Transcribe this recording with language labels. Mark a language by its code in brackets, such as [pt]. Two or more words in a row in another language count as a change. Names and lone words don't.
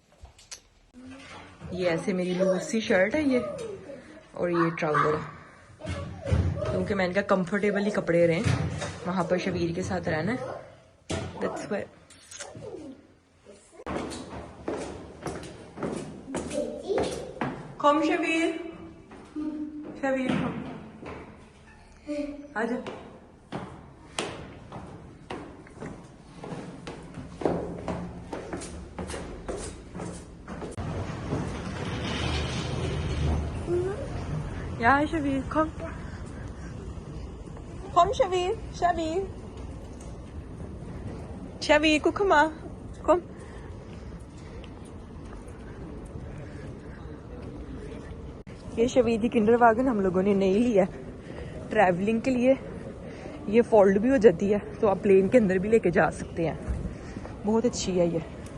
[hi] ये ऐसे मेरी लूज सी शर्ट है ये, और ये ट्राउजर है, क्योंकि मैंने कहा कंफर्टेबल ही कपड़े रहे, वहां पर शबीर के साथ रहना। [en] That's why. Come Shabir, Shabir come, आजा। [de] Ja, Shabir, komm. Komm, Shabir, Shabir. Shabir, guck mal. Komm. [hi] ये शबीर की किंडर वैगन हम लोगों ने नहीं लिया ट्रैवलिंग के लिए। ये फोल्ड भी हो जाती है, तो आप प्लेन के अंदर भी लेके जा सकते हैं। बहुत अच्छी है ये।